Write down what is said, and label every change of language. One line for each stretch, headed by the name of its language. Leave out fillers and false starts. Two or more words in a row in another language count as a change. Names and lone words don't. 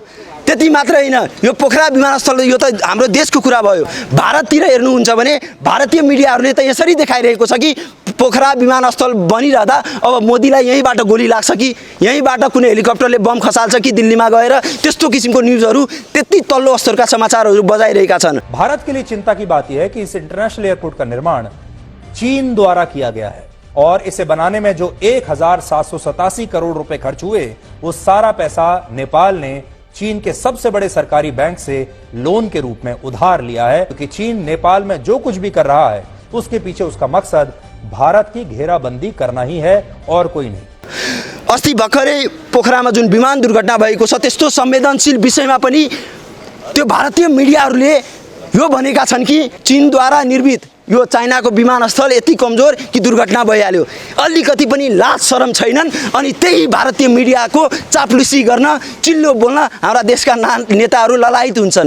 Nepali: त्यति मात्र होइन, यो पोखरा विमानस्थल यो त हाम्रो देशको कुरा भयो। भारततिर हेर्नुहुन्छ भने भारतीय मिडियाहरूले त यसरी देखाइरहेको छ कि पोखरा विमानस्थल बनिरहँदा अब मोदीलाई यहीँबाट गोली लाग्छ कि यहीँबाट कुनै हेलिकप्टरले बम खसाल्छ कि दिल्लीमा गएर त्यस्तो किसिमको न्युजहरू त्यति तल्लो स्तरका समाचारहरू बजाइरहेका छन्।
Hindi: भारत के लिए चिंता की बात यह है कि इस इंटरनेशनल एयरपोर्ट का निर्माण चीन द्वारा किया गया है और इसे बनाने में जो 1787 करोड़ रुपए खर्च हुए वो सारा पैसा नेपाल ने चीन के सबसे बड़े सरकारी बैंक से लोन के रूप में उधार लिया है, क्योंकि चीन नेपाल में जो कुछ भी कर रहा है उसके पीछे उसका मकसद भारत की घेराबंदी करना ही है और कोई नहीं।
Nepali: अस्ति भर्खरै पोखरामा जुन विमान दुर्घटना भएको छ त्यस्तो संवेदनशील विषयमा पनि त्यो भारतीय मिडियाहरूले यो भनेका छन् कि चीनद्वारा निर्मित यो चाइनाको विमानस्थल यति कमजोर कि दुर्घटना भइहाल्यो। अलिकति पनि लाज शरम छैनन् अनि त्यही भारतीय मिडियाको चाप्लुसी गर्न चिल्लो बोल्न हाम्रा देशका नेताहरू ललायत हुन्छन्।